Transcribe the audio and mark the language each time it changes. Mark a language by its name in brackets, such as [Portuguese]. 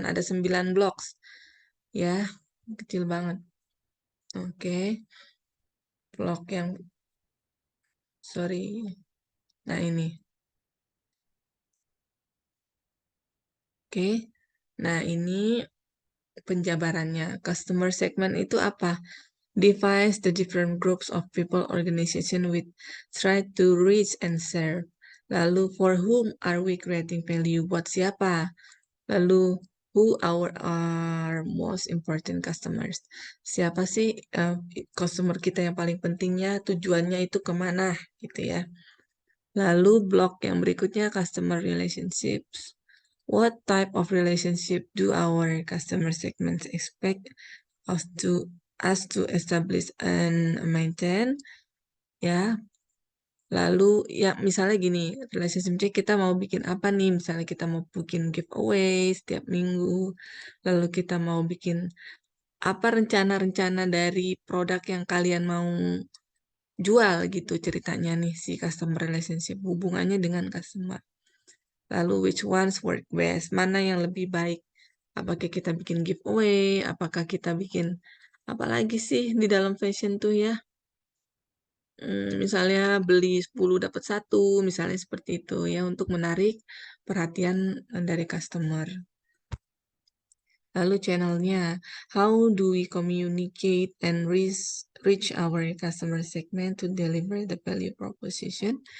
[Indonesian] Ada 9 blocks. Ya, kecil banget. Oke, blok yang, sorry. Nah, ini. Oke, nah ini penjabarannya. Customer segment itu apa? [English] Defines the different groups of people organization with try to reach and serve. Lalu, for whom are we creating value? [Indonesian] Buat siapa? [English] Lalu, who our most important customers? [Indonesian] Siapa sih customer kita yang paling pentingnya? Tujuannya itu kemana? Gitu ya. Lalu, blok yang berikutnya, customer relationships. [English] What type of relationship do our customer segments expect us to establish and maintain? [Indonesian] Ya, lalu ya misalnya gini, relationship kita mau bikin apa nih? Misalnya kita mau bikin giveaway setiap minggu, lalu kita mau bikin apa rencana-rencana dari produk yang kalian mau jual gitu ceritanya nih si customer relationship, hubungannya dengan customer. [English] Lalu which ones work best? [Indonesian] Mana yang lebih baik? Apakah kita bikin giveaway? Apakah kita bikin apa lagi sih di dalam fashion tuh ya? Misalnya beli 10 dapat 1, misalnya seperti itu ya untuk menarik perhatian dari customer. [English] Lalu channelnya, how do we communicate and reach our customer segment to deliver the value proposition?